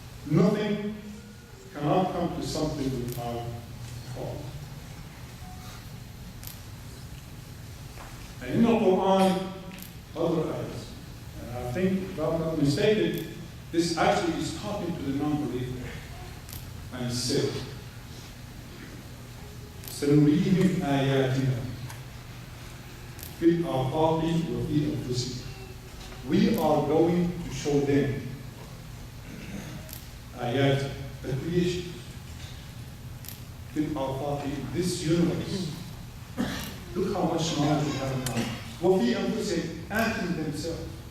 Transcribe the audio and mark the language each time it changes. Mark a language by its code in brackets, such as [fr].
[en] Nothing cannot come to something without cause. And in the Quran, other ayahs, and I think, if I'm not mistaken, this actually is talking to the non-believer. And it said, [ar] سَنُرِيهِمْ آيَاتِنَا فِي الْآفَاقِ وَفِي أَنفُسِهِمْ. [en] We are going to show them ayat, the creation, [ar] فِي الْآفَاقِ, [en] this universe. Look how much knowledge we have now. [ar] وَفِي أَنفُسِهِمْ, [en] and in themselves.